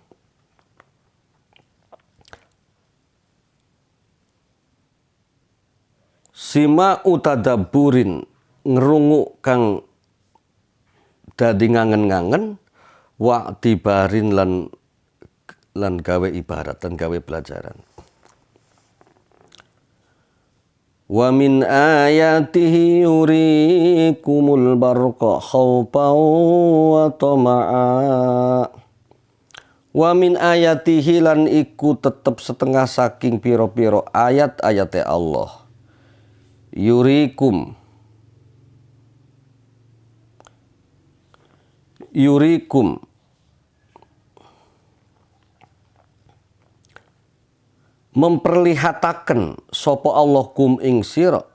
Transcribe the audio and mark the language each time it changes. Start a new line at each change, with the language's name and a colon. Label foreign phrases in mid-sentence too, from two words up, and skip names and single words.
Arabic: سماع تدبر
Javanese: ngrungu kang dadi ngangen-ngangen,
Arabic: واعتبار
Javanese: lan gawe ibarat dan gawe pelajaran.
Arabic: ومن آياته يريكم البرق خوفا وطمعا. ومن آياته
Javanese: lan iku tetep setengah saking piro-piro ayat-ayate Allah. Yurikum memperlihataken sapa Allah kum ing sira